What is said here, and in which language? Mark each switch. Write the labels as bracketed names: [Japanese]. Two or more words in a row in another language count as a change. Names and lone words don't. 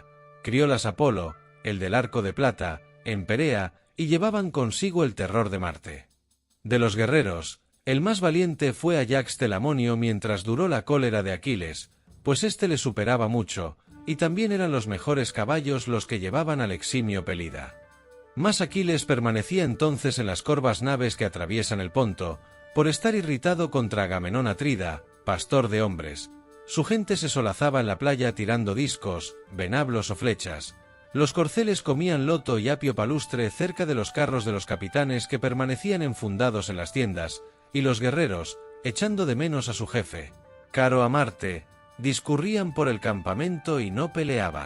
[Spanish] Criólas Apolo, el del arco de plata, en Perea, y llevaban consigo el terror de Marte. De los guerreros, el más valiente fue Ayax Telamonio mientras duró la cólera de Aquiles, pues éste le superaba mucho, y también eran los mejores caballos los que llevaban al eximio Pelida. Mas Aquiles permanecía entonces en las corvas naves que atraviesan el Ponto, por estar irritado contra Agamenón Atrida, pastor de hombres. Su gente se solazaba en la playa tirando discos, venablos o flechas. Los corceles comían loto y apio palustre cerca de los carros de los capitanes que permanecían enfundados en las tiendas, y los guerreros, echando de menos a su jefe, caro a Marte, discurrían por el campamento y no peleaban.